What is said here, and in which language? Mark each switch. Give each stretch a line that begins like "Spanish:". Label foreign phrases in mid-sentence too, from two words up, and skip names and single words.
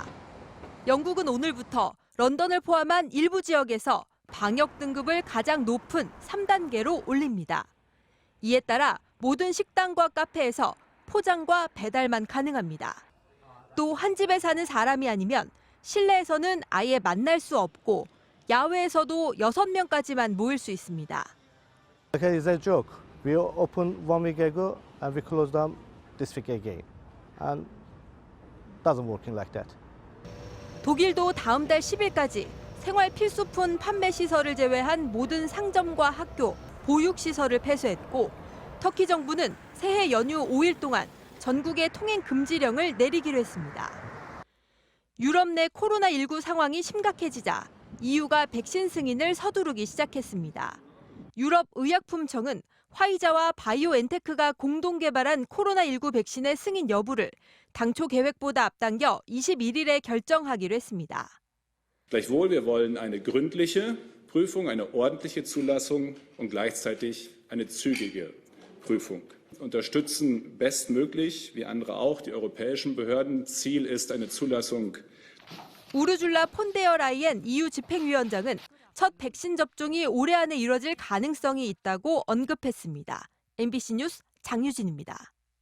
Korean: 영국은 오늘부터 런던을 포함한 일부 지역에서 방역 등급을 가장 높은 3단계로 올립니다. 이에 따라 모든 식당과 카페에서 포장과 배달만 가능합니다. 또 한 집에 사는 사람이 아니면 실내에서는 아예 만날 수 없고 야외에서도 6명까지만 모일 수 있습니다.
English: Okay, it's a joke. We opened 1 week ago and we closed them this week again. And it doesn't work like that.
Korean: 독일도 다음 달 10일까지 생활 필수품 판매 시설을 제외한 모든 상점과 학교, 보육 시설을 폐쇄했고 터키 정부는 새해 연휴 5일 동안 전국에 통행 금지령을 내리기로 했습니다. 유럽 내 코로나19 상황이 심각해지자 EU가 백신 승인을 서두르기 시작했습니다. 유럽 의약품청은 화이자와 바이오엔테크가 공동 개발한 코로나19 백신의 승인 여부를 당초 계획보다 앞당겨 21일에 결정하기로 했습니다.
German: Gleichwohl, wir wollen eine gründliche Prüfung, eine ordentliche Zulassung und gleichzeitig eine zügige Prüfung. Unterstützen bestmöglich, wie andere auch, die europäischen Behörden. Ziel ist eine Zulassung.
Korean: 우르줄라 폰데어 라이엔 EU 집행위원장은 첫 백신 접종이 올해 안에 이뤄질 가능성이 있다고 언급했습니다. MBC 뉴스 장유진입니다.